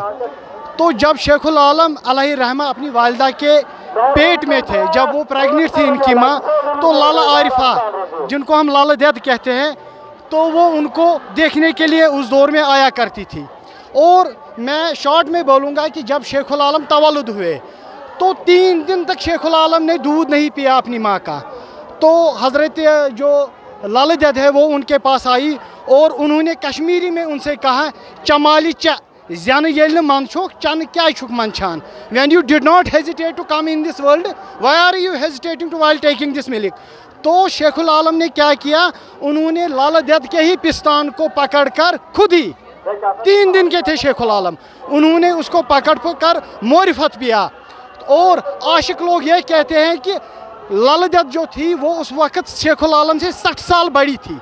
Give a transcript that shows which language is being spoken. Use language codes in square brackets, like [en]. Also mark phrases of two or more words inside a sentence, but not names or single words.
[hi] तो जब शेखुल आलम अलैहि रहमा अपनी वालिदा के पेट में थे, जब वो प्रेग्नेंट थी इनकी माँ, तो लाला आरिफा जिनको हम लाला दद कहते हैं, तो वो उनको देखने के लिए उस दौर में आया करती थी। और मैं शॉर्ट में बोलूँगा कि जब शेखुल आलम तवल्लुद हुए तो 3 दिन तक शेखुल आलम ने दूध नहीं पिया अपनी माँ का। तो हज़रत जो लाला दद है वो उनके पास आई और उन्होंने कश्मीरी में उनसे कहा, [ks] चमाली च जन येल मन छुक चन क्या छुक मंछान, [en] when you did not hesitate to come in this world, why are you hesitating to while taking this milk? [hi] तो शेखुल आलम ने क्या किया, उन्होंने लाला दद के ही पिस्तान को पकड़कर खुद ही 3 दिन के थे शेखुल आलम, उन्होंने उसको पकड़ कर मोरिफत पिया। और आशिक लोग ये कहते हैं कि लाला दद जो थी वो उस वक़्त शेखुल आलम से 60 साल बड़ी थी।